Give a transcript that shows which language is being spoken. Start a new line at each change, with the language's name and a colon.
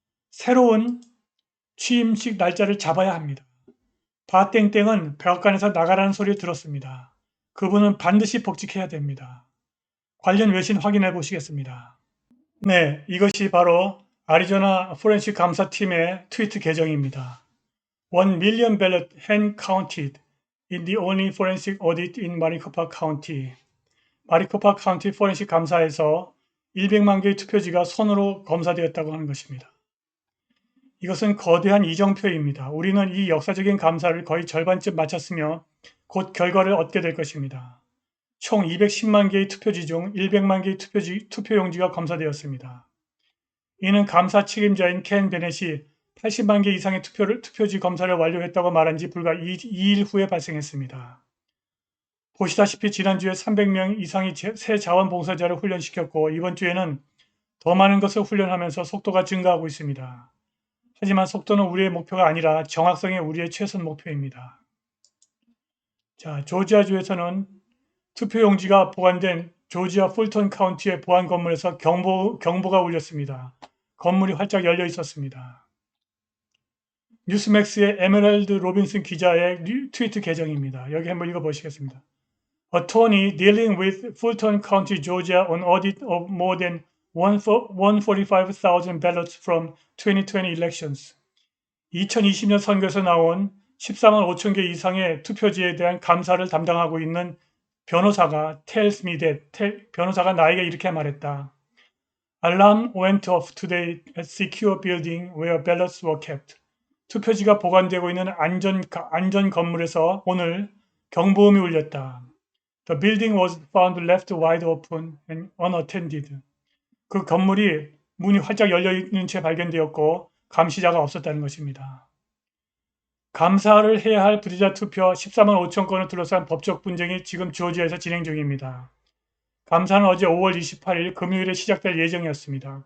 Korean: 새로운 취임식 날짜를 잡아야 합니다. 바땡땡은 백악관에서 나가라는 소리를 들었습니다. 그분은 반드시 복직해야 됩니다. 관련 외신 확인해 보시겠습니다. 네, 이것이 바로 아리조나 포렌식 감사팀의 트위트 계정입니다.
English: 1 million ballot hand counted in the only forensic audit in Maricopa County.
Korean: 마리코파 카운티 포렌식 감사에서 100만 개의 투표지가 손으로 검사되었다고 하는 것입니다. 이것은 거대한 이정표입니다. 우리는 이 역사적인 감사를 거의 절반쯤 마쳤으며 곧 결과를 얻게 될 것입니다. 총 210만 개의 투표지 중 100만 개의 투표용지가 검사되었습니다. 이는 감사 책임자인 켄 베넷이 80만 개 이상의 투표지 검사를 완료했다고 말한 지 불과 2일 후에 발생했습니다. 보시다시피 지난주에 300명 이상의 새 자원봉사자를 훈련시켰고 이번 주에는 더 많은 것을 훈련하면서 속도가 증가하고 있습니다. 하지만 속도는 우리의 목표가 아니라 정확성이 우리의 최선 목표입니다. 자, 조지아주에서는 투표용지가 보관된 조지아 풀턴 카운티의 보안 건물에서 경보가 울렸습니다. 건물이 활짝 열려 있었습니다. 뉴스맥스의 에메랄드 로빈슨 기자의 트위트 계정입니다. 여기 한번 읽어보시겠습니다.
English: Attorney dealing with Fulton County, Georgia on audit of more than 145,000 ballots from 2020 elections.
Korean: 2020년 선거에서 나온 14만 5천 개 이상의 투표지에 대한 감사를 담당하고 있는 변호사가
English: tells me that
Korean: 변호사가 나에게 이렇게 말했다.
English: Alarm went off today at secure building where ballots were kept.
Korean: 투표지가 보관되고 있는 안전 건물에서 오늘 경보음이 울렸다. The building was found left wide open and unattended. 그 건물이 문이 활짝 열려 있는 채 발견되었고 감시자가 없었다는 것입니다. 감사를 해야 할 부재자 투표 14만 5천 건을 둘러싼 법적 분쟁이 지금 조지아에서 진행 중입니다. 감사는 어제 5월 28일 금요일에 시작될 예정이었습니다.